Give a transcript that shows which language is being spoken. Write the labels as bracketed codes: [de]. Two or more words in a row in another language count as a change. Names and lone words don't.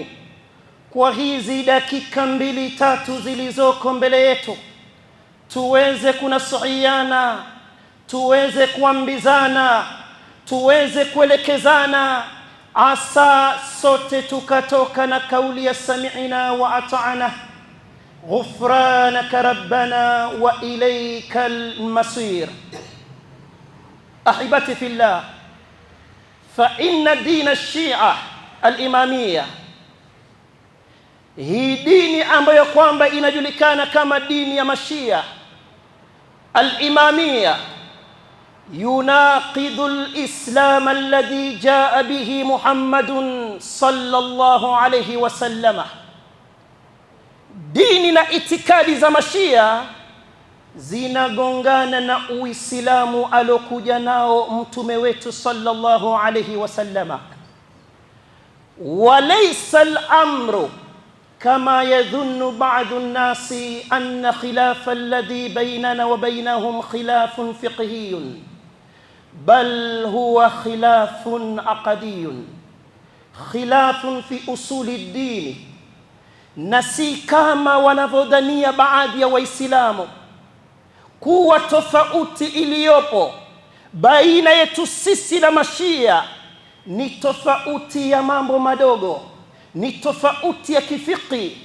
[sw] kwa hizi dakika 2-3 zilizoko mbele yetu, tuweze kunasihiana, tuweze kuambizana, tuweze kuelekezana, asa sote tukatoka na kauli ya [ar] سمعنا وأطعنا غفرانك ربنا وإليك المصير. أحبتي في الله، فإن دين الشيعة الإمامية, [sw] hii dini ambayo kwamba inajulikana kama dini ya mashia al-imamiyya, [ar] يناقض الإسلام الذي جاء به محمد صلى الله عليه وسلم. [sw] Dini na itikadi za mashia zinagongana na Uislamu alokuja nao mtume wetu [ar] صلى الله عليه وسلم. وليس الأمر كما يظن بعض الناس أن الخلاف الذي بيننا وبينهم خلاف فقهي، بل هو خلاف عقدي، خلاف في أصول الدين. [sw] Na si kama wanavyodhania baadhi ya Waislamu kuwa tofauti iliyopo baina yetu sisi na Mashia ni tofauti ya mambo madogo, ni tofauti ya kifiki.